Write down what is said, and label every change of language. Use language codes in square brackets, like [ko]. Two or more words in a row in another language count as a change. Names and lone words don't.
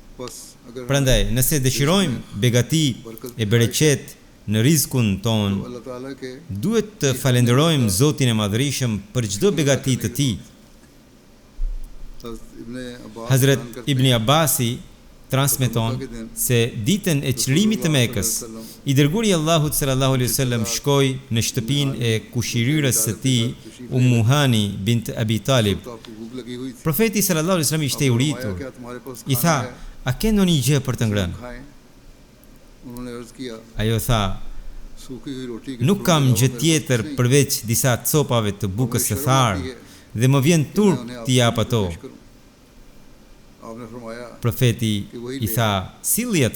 [sq] Prandaj, nëse dëshirojmë begati e bereqet në rizkun ton, duhet të falenderojmë Zotin e Madhërisëm për çdo begati të tij. Hazrat Ibn Abasi transmeton se ditën e çlirimit të Mekës, i dërguari i Allahut [ar] صلى الله عليه وسلم [sq] shkoi në shtëpinë e kushirires së tij, Ummu Hani bint Abi Talib. Profeti [ar] صلى الله عليه وسلم [sq] ishte i uritur. I tha: "A ke ndonjë gjë për të ngrënë?" Ajo tha: "Nuk kam gjë tjetër përveç disa copave të bukës së tharë dhe më vjen turp t'i jap ato." Profeti i tha: "Silli ato."